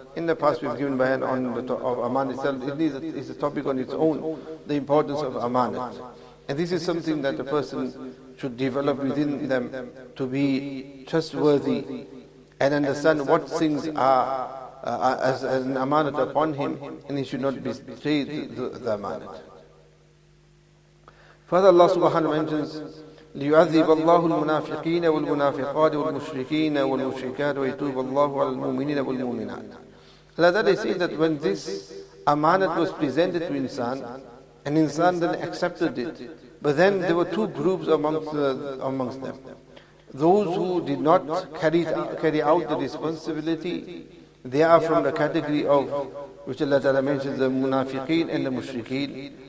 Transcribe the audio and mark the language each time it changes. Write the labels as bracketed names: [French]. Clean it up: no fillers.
[English] In the past we've given bayan on the topic of amanat itself. It's a topic on its own, the importance of amanat. And this is something that a person should develop within them to be trustworthy and understand what things are as an amanat upon him, and he should not betray the amanat. Further, Allah subhanahu wa ta'ala mentions, [Arabic] لِيُعَذِّبَ اللَّهُ الْمُنَافِقِينَ وَالْمُنَافِقَاتِ وَالْمُشْرِكِينَ وَالْمُشْرِكَاتِ وَيَتُوبَ اللَّهُ عَلَى الْمُؤْمِنِينَ وَالْمُؤْمِنَاتِ. [English] Allah Ta'ala says that when this amanat was presented to insan, and insan then accepted it, but then there were two groups amongst them. Those who did not carry out the responsibility, they are from the category of, which Allah Ta'ala mentions, the munafiqeen and the mushrikeen.